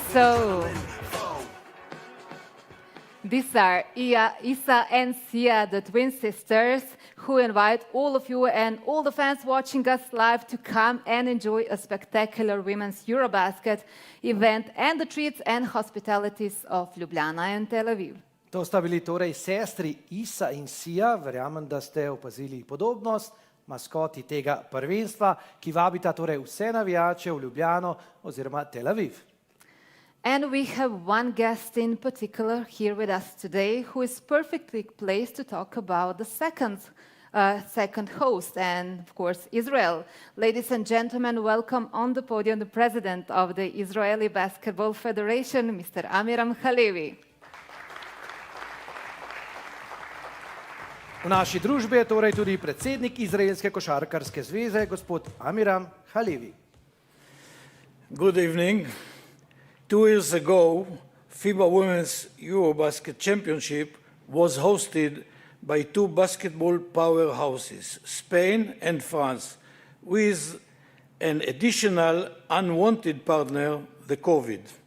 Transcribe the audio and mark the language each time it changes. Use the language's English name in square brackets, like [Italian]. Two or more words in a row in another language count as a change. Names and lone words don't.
[English] So, these are Isa and Sia, the twin sisters, who invite all of you and all the fans watching us live to come and enjoy a spectacular women's EuroBasket event and the treats and hospitalities of Ljubljana and Tel Aviv. [Slovenian] To sta bili torej sestri Isa in Sia, verjamem, da ste opazili podobnost, maskoti tega prvenstva, ki vabita torej vse navijače v Ljubljano oziroma Tel Aviv. [English] And we have one guest in particular here with us today who is perfectly placed to talk about the second host, and of course Israel. Ladies and gentlemen, welcome on the podium the president of the Israeli Basketball Federation, Mr. Amiram Halevi. [Slovenian] V naši družbi je torej tudi predsednik Izraelske košarkarske zveze, gospod Amiram Halevi. [English] Good evening. 2 years ago, FIBA Women's EuroBasket Championship was hosted by two basketball powerhouses, Spain and France, with an additional unwanted partner, the COVID.